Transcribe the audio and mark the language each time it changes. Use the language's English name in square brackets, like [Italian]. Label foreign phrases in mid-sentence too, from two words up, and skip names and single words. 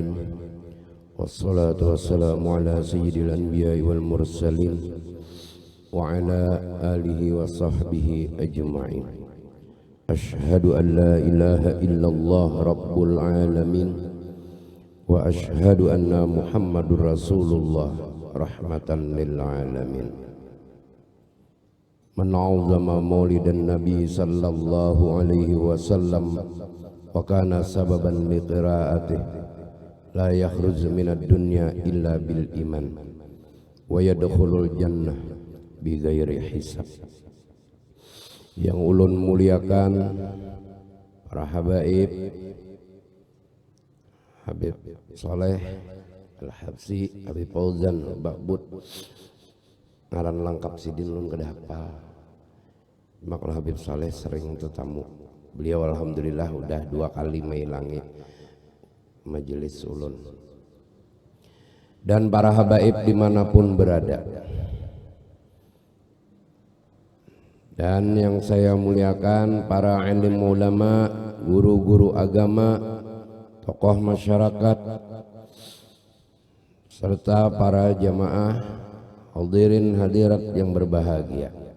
[Arabic] والصلاة والسلام على سيد الأنبياء والمرسلين وعلى آله وصحبه أجمعين. أشهد أن لا إله إلا الله رب العالمين وأشهد أن محمدا رسول الله رحمة للعالمين. من عظم مولد النبي صلى الله عليه وسلم وكان سببا لقراءته لا يخرج من الدنيا إلا بالإيمان ويدخل الجنة بغير حساب. [Banjar] Yang ulun muliakan para habaib, Habib Saleh Al-Habsi, Habib Fauzan, Bakbud, ngaran lengkap sidin ulun kada hafal. Makal Habib Saleh sering tetamu. Beliau alhamdulillah udah 2 kali mailangi majelis ulun. [Indonesian] Dan para habaib dimanapun berada. Dan yang saya muliakan para alim ulama, guru-guru agama, tokoh masyarakat, serta para jamaah hadirin hadirat yang berbahagia.